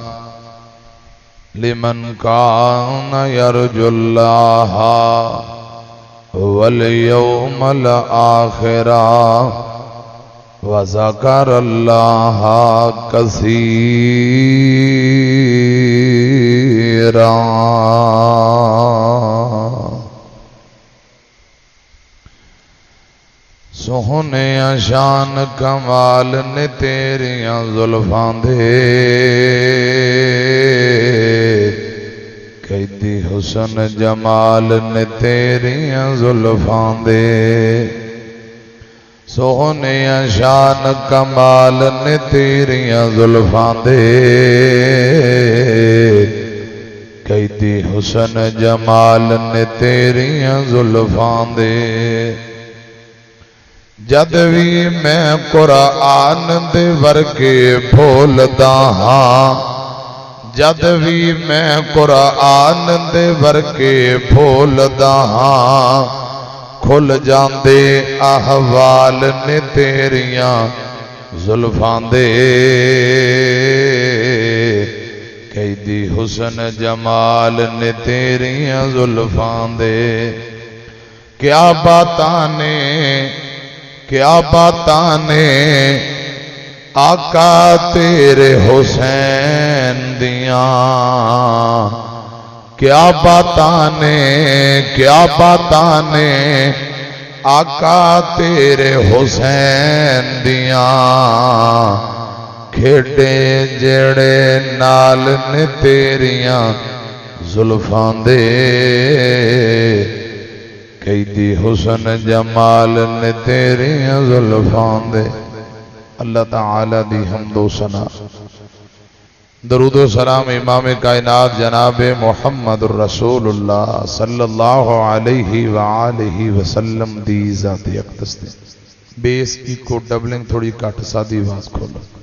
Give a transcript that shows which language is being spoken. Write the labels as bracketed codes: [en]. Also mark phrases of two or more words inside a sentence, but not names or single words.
[ar] لمن كان يرجو الله واليوم الآخر وذكر الله [pa] كثيرا سوہنے شان کمال نے تیریاں زلفاں دے قیدی حسن جمال نے تیریاں زلفاں دے سوہنے شان کمال نے تیریاں زلفاں دے قیدی حسن جمال نے تیریاں زلفاں دے جد بھی میں قرآن دے ورگے بھولدا ہاں جد بھی میں قرآن دے ورگے بھولدا ہاں کھل جاندے احوال نے تیریاں زلفاں دے قیدی حسن جمال نے تیریاں زلفاں دے کیا باتاں نے کیا باتاں نے آقا تیرے حسین دیاں کیا باتاں نے آقا تیرے حسین دیاں کھیڑے جڑے نال نے تیریاں زلفاں دے قیدی حسن جمال نے تیریاں زلفاں دے اللہ تعالی دی حمد و ثنا درود و سلام امام کائنات جناب محمد الرسول اللہ [ar] صلی اللہ علیہ وآلہ وسلم [pa] دی ذات اقدس دے [en] bass echo doubling [pa] تھوڑی کٹ سادی آواز کھولو